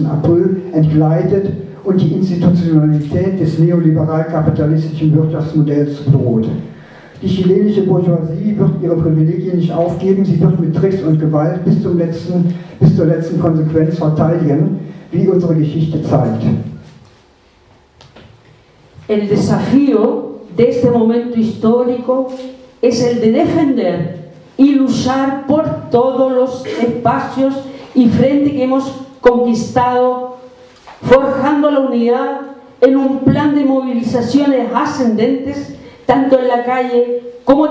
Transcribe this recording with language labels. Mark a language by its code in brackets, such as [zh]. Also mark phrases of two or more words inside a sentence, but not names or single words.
[de] April entgleitet und die Institutionalität des neoliberal-kapitalistischen Wirtschaftsmodells bedroht. Die chilenische Bourgeoisie wird ihre Privilegien nicht aufgeben, sie wird mit Tricks und Gewalt bis zur letzten Konsequenz verteidigen, wie unsere Geschichte zeigt. [es] El desafío de este momento histórico es el de defender y luchar por todos los espacios y frente que hemos conquistado, forjando la unidad en un plan de movilizaciones ascendentes, tanto en la calle como